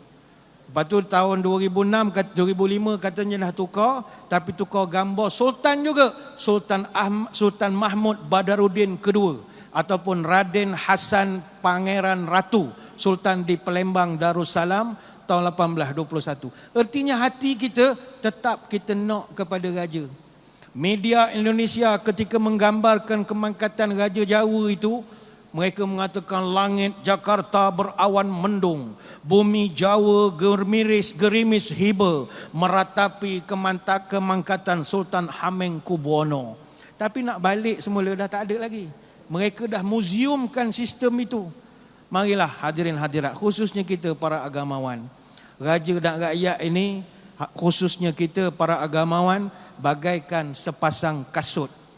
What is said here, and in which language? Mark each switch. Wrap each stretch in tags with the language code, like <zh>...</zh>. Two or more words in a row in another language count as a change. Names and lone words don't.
<ms>Lepas tu tahun 2005 katanya dah tukar, tapi tukar gambar sultan juga, Sultan Mahmud Badaruddin kedua ataupun Raden Hasan Pangeran Ratu, Sultan di Palembang Darussalam tahun 1821. Artinya hati kita tetap kita nak kepada raja. Media Indonesia ketika menggambarkan kemangkatan Raja Jawa itu, mereka mengatakan langit Jakarta berawan mendung, bumi Jawa gerimis hiba meratapi kemangkatan Sultan Hamengkubuwono. Tapi nak balik semula dah tak ada lagi. Mereka dah museumkan sistem itu. Marilah hadirin hadirat, khususnya kita para agamawan, raja dan rakyat ini, khususnya kita para agamawan, bagaikan sepasang kasut.</ms>